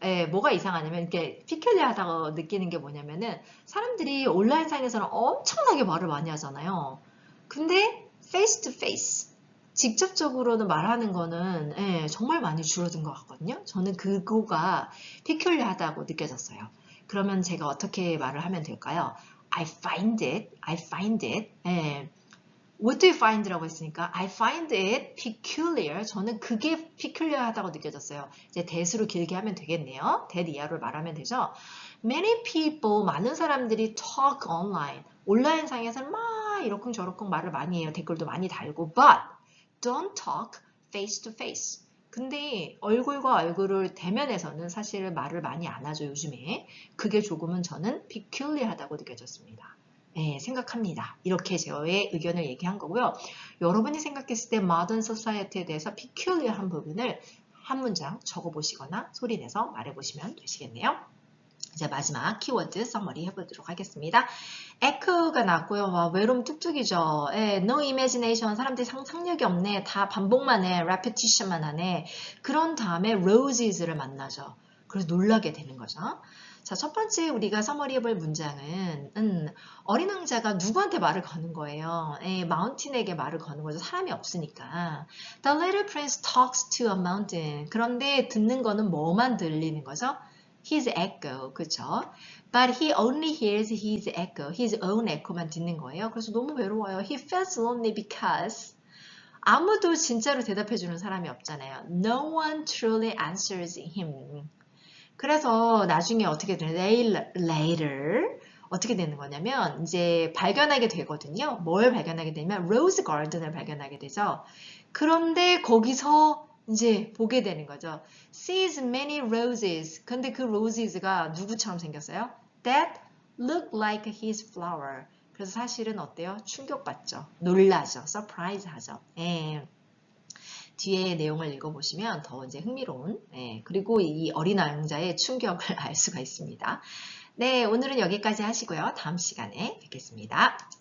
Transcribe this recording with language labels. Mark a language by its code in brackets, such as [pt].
[ko] 예, 뭐가 이상하냐면 이렇게 피켈리하다고 느끼는 게 뭐냐면은 사람들이 온라인상에서는 엄청나게 말을 많이 하잖아요. 근데 face to face 직접적으로는 말하는 거는 정말 많이 줄어든 것 같거든요. 저는 그거가 피켈리하다고 느껴졌어요. 그러면 제가 어떻게 말을 하면 될까요? [en] I find it. 예. What do you find라고 [ko] 했으니까 [en] I find it peculiar. [ko] 저는 그게 peculiar하다고 느껴졌어요. 이제 that으로 길게 하면 되겠네요. that 이하로 말하면 되죠. [en] Many people, [ko] 많은 사람들이 [en] talk online. [ko] 온라인상에서는 막 이러쿵저러쿵 말을 많이 해요. 댓글도 많이 달고 [en] but don't talk face to face. [ko] 근데 얼굴과 얼굴을 대면해서는 사실 말을 많이 안 하죠, 요즘에. 그게 조금은 저는 peculiar하다고 느껴졌습니다. 네, 생각합니다. 이렇게 저의 의견을 얘기한 거고요. 여러분이 생각했을 때 modern society에 대해서 peculiar한 부분을 한 문장 적어보시거나 소리내서 말해보시면 되시겠네요. 이제 마지막 키워드 서머리 해보도록 하겠습니다. echo가 나왔고요. 와, 외로움 뚝뚝이죠. no imagination, 사람들이 상상력이 없네. 다 반복만 해. repetition만 하네. 그런 다음에 roses를 만나죠. 그래서 놀라게 되는 거죠. 자, 첫 번째 우리가 서머리 해볼 문장은 어린 왕자가 누구한테 말을 거는 거예요. 마운틴에게 말을 거는 거죠. 사람이 없으니까. [en] The little prince talks to a mountain. [ko] 그런데 듣는 거는 뭐만 들리는 거죠? [en] His echo, 그쵸? But he only hears his echo, his own echo만 [ko] 듣는 거예요. 그래서 너무 외로워요. [en] He feels lonely because [ko] 아무도 진짜로 대답해주는 사람이 없잖아요. [en] No one truly answers him. [ko] 그래서 나중에 어떻게 되냐, later 어떻게 되는 거냐면 이제 발견하게 되거든요. 뭘 발견하게 되냐면 로즈 가든을 발견하게 되죠. 그런데 거기서 이제 보게 되는 거죠. [en] Sees many roses. [ko] 근데 그 roses가 누구처럼 생겼어요? [en] That look like his flower. [ko] 그래서 사실은 어때요? 충격받죠. 놀라죠. surprise 하죠. 뒤에 내용을 읽어보시면 더 이제 흥미로운, 그리고 이 어린 왕자의 충격을 알 수가 있습니다. 네, 오늘은 여기까지 하시고요. 다음 시간에 뵙겠습니다.